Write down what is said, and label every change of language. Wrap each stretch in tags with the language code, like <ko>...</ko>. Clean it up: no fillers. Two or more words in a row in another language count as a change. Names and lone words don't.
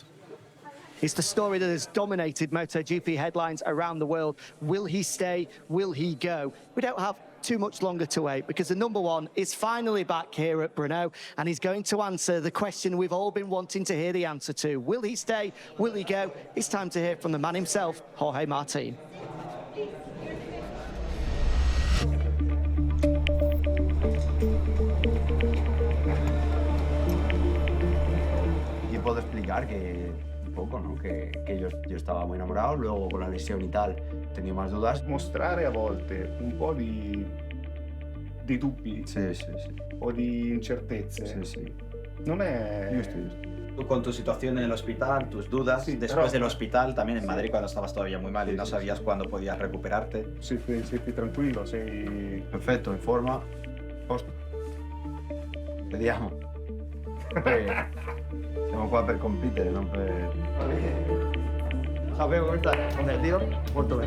<en>It's the story that has dominated MotoGP headlines around the world. Will he stay? Will he go? We don't have too much longer to wait, because the number one is finally back here at Brno, and he's going to answer the question we've all been wanting to hear the answer to. Will he stay? Will he go? It's time to hear from the man himself, Jorge Martin.</en> <es>Yo puedo explicar que un poco, ¿no? Que yo estaba muy enamorado, luego con la lesión y tal he tenido más dudas.</es> <it>Mostrare a volte un po' di dubbi o di incertezze. Non è...</it> <es>Tú con tu situación en el hospital, tus dudas, después del hospital, también en Madrid cuando estabas todavía muy mal y no sabías cuándo podías recuperarte.</es> <it>Sei tranquillo, sei... Perfetto, in forma. Vediamo. Siamo qua per competere, non per... Sapevo come stai? Con il tiro? Molto bene.</it>